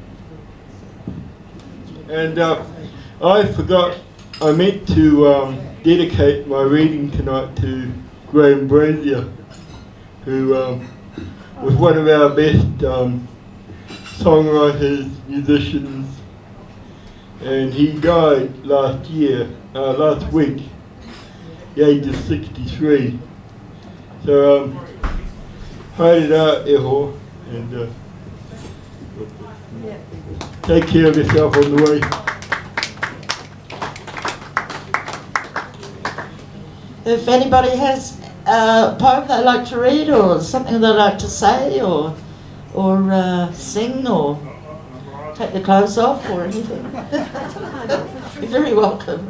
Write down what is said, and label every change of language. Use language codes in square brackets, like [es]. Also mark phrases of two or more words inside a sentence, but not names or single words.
[en] And I forgot, I meant to dedicate my reading tonight to Graham Brazier, who was one of our best songwriters, musicians, and he died last week, the age of 63. So, [mi] haere rā iho, [en] and take care of yourself on the way. if anybody has a poem they'd like to read, or something they'd like to say, or sing, or take the clothes off, or anything, you're very welcome.